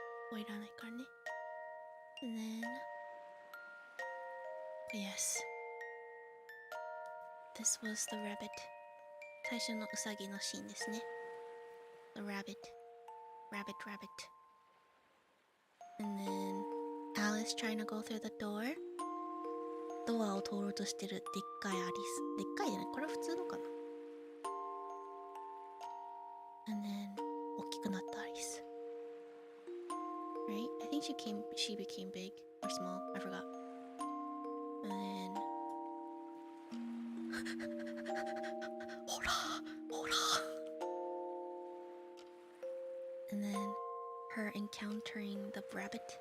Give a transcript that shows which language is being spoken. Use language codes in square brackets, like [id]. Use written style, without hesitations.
[ja] こういらないからね。 [en] And then, Yes. This was the rabbit. [ja] 最初のウサギのシーンですね。 [en] The rabbit. Rabbit, rabbit. And then Alice trying to go through the door. [ja] ドアを通ろうとしてるでっかいアリス。でっかいじゃない？これは普通のかな？ [en] And then [ja] 大きくなったアリス。 [en] Right? I think she became big or small. I forgot. And then ほらほら And then her encountering the rabbit.